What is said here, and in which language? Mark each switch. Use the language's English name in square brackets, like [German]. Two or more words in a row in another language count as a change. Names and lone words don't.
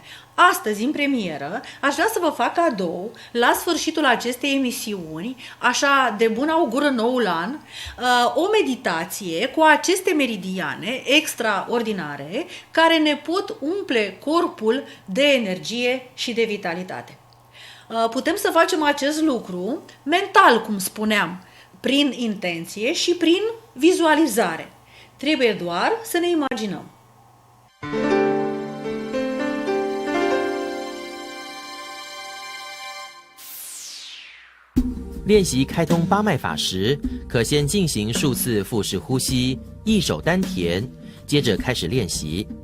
[Romanian] Astăzi, în premieră, aș vrea să vă fac cadou, la sfârșitul acestei emisiuni, așa de bun augur în noul an, o meditație cu aceste meridiane extraordinare care ne pot umple corpul de energie și de vitalitate. Putem să facem acest lucru mental, cum spuneam, prin intenție și prin vizualizare. Trebuie doar să ne imaginăm. [Chinese] 练习开通八脉法时，可先进行数次腹式呼吸，一手丹田，接着开始练习。